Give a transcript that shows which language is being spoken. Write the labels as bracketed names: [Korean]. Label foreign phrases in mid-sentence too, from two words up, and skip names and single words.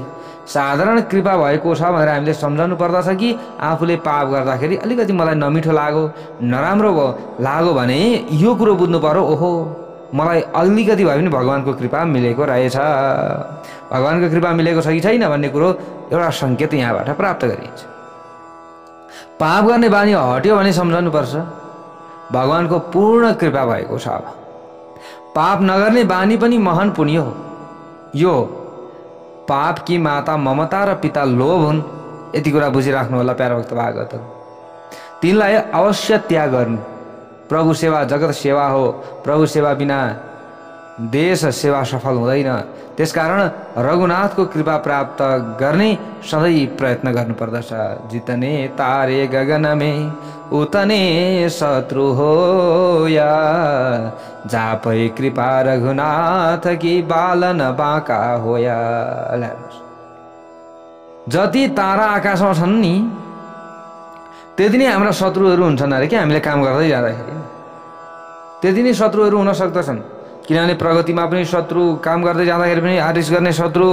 [Nepali] साधारण कृपा भएको छ भनेर हामीले सम्झाउनु पर्दछ कि आफूले पाप गर्दाखेरि अलिकति मलाई नमिठो लाग्यो, नराम्रो लाग्यो भने यो कुरो बुझ्नु पर्यो, ओहो मलाई अलिकति भए पनि भगवानको कृपा मिलेको रहेछ, भगवानको कृपा मिलेको छ कि छैन भन्ने कुरो एउटा सङ्केत यहाँबाट प्राप्त गरिन्छ। पाप गर्ने बानी हट्यो भने सम्झाउनु पर्छ भगवानको पूर्ण कृपा भएको छ। अब पाप नगर्ने बानी पनि महान पुण्य हो। यो पाप की माता ममता र पिता लोभ हुन्, यति कुरा बुझिराख्नु होला प्यारा भक्त भागवत। तिनलाई अवश्य त्याग गर्नु। प्रभु सेवा जगत सेवा हो, प्रभु सेवा बिना देश सेवा सफल हुँदैन। त्यसकारण रघुनाथको कृपा प्राप्त गर्ने सधैँ प्रयत्न गर्नुपर्दछ। [Hindi] जितने तारे गगन में उतने शत्रु हो या, जापै कृपा रघुनाथ की बालन बाँका होया। [Nepali] जति तारा आकाशमा छन् नि त्यति नै हाम्रा शत्रुहरू हुन्छन् अरे क्या। हामीले काम गर्दै जाँदाखेरि त्यति नै शत्रुहरू हुन सक्दछन्। किनभने प्रगतिमा पनि शत्रु, काम गर्दै जाँदाखेरि पनि आरिस गर्ने शत्रु।